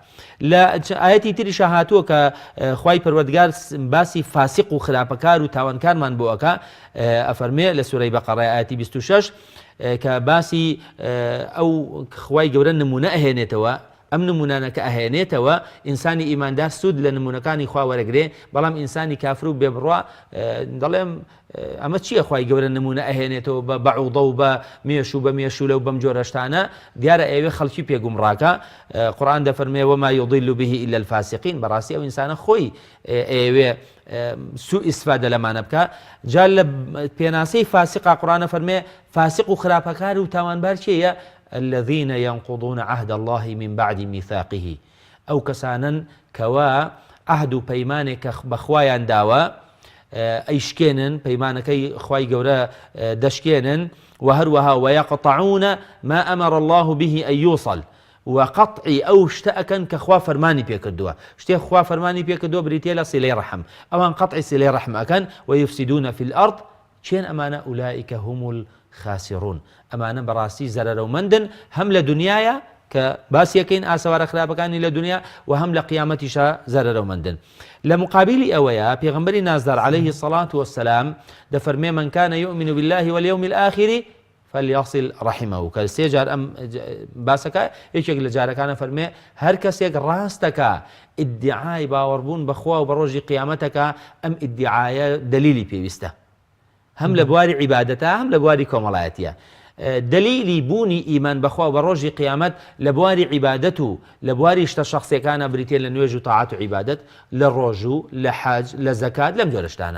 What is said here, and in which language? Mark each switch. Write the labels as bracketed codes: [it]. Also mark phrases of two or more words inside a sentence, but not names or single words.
[ckb] لە ئاەتی تریشە هاتووە کە خوای پەروەردگار باسی فاسق و خراپەکار و تاوانکارمان بۆ ئەکا، ئەفەرمێ لە سوورەی بەقەڕە ئاەتی 26 کە باسی ئەو خوای گەورە نمونە ئەهێنێتەوە، ئەم نمونانەکە ئەهێنێتەوە ئینسانی ئیماندار سوود لە نمونونەکانی خوا وەرەگرێ، بەڵام ئینسانی کافر و بێبڕوا دەڵێم ئەمە چییە خوای گەورە نمونە ئەهێنێتەوە بە بەعوضە و بە مێش و بە مێشولە و بەم جۆرەشتانە، دیارە ئێوێ خەڵکی پێگومڕاکە. قورئان دەفەرمێ [ar] وما يضل به إلا الفاسقين، [ckb] بەڕاستی ئەو ئینسانە خۆی ئێوێ سوء ئیسفادە لەمانە بکە. جا لە پێناسەی فاسقا قورئان فەرمێ فاسق و خراپەکار و تاوانبار چییە؟ [ar] الذين ينقضون عهد الله من بعد ميثاقه، [ckb] ئەو کەسانن کەوا عهد و پەیمانێک کە بەخوایان داوە ئەیشکێنن، پەیمانەکەی خوای گەورە دەشکێنن، و هەروەها [ar] ويقطعون ما أمر الله به أن يوصل، [ckb] وقطعی ئەو شتە ئەکەن کە خوا فەرمانی پێکردووە، شتێک خوا فەرمانی پێکردووە بریتێ لە سیلەی ڕەحم، ئەوان قطعی سیلەی ڕەحم ئەکەن [ar] ويفسدون في الأرض، [ckb] چێن ئەمانە [ar] ئولئیکە هم الخاسرون، [ckb] ئەمانە بەڕاستی زەرەرەومەندن هەم لە دنیاە کە باسیەکەین ئاسەوارە خراپەکانی لە دنیا و هەم لە قیامەتیشە زەرەرەومەندن. لە مقابلی ئەوەیە پێغەمبەری نازدار [ar] عليه الصلاة والسلام [ckb] دەفەرمێ [ar] من كان يؤمن بالله واليوم الآخر فليصل رحمه، [ckb] کە سێ جار ئەم باسەکە یەکێک لە جارەکانە فەرمێ هەر کەسێک ڕاستەکە ئیدعای باوەڕبوون بەخوا و بە ڕۆژی قیامەتەکە، ئەم ئیدعایە دلیلی پێویستە، هەم لە بواری عیبادەتە هەم لە بواری کۆمەڵایەتیە. دلیلی بوونی ئیمان بەخوا و بە ڕۆژی قیامەت لە بواری عیبادەت و لە بواری شتە شخصیەکانە بریتێ لە نوێژ و تاعات و عیبادەت، لە ڕۆژ و لە حەج لە زەکات لەم جۆرەشتانە.